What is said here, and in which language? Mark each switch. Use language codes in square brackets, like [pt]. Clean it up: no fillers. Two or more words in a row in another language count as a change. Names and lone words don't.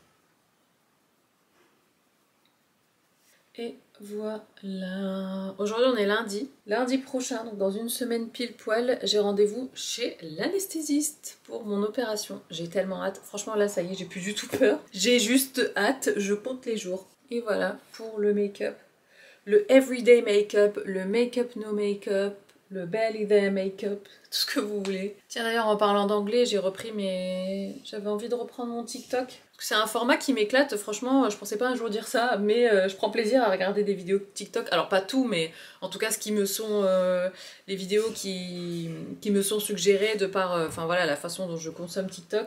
[fr] Et voilà. Aujourd'hui on est lundi. Lundi prochain, donc dans une semaine pile poil, j'ai rendez-vous chez l'anesthésiste pour mon opération. J'ai tellement hâte. Franchement là ça y est, j'ai plus du tout peur. J'ai juste hâte, je compte les jours. Et voilà pour le make-up. Le [en] everyday make-up, [fr] le [en] make-up no make-up, [fr] le [en] belly day make-up, [fr] tout ce que vous voulez. Tiens d'ailleurs en parlant d'anglais, j'ai repris j'avais envie de reprendre mon TikTok. C'est un format qui m'éclate, franchement, je pensais pas un jour dire ça, mais je prends plaisir à regarder des vidéos TikTok. Alors pas tout, mais en tout cas ce qui me sont les vidéos qui me sont suggérées de par enfin voilà, la façon dont je consomme TikTok.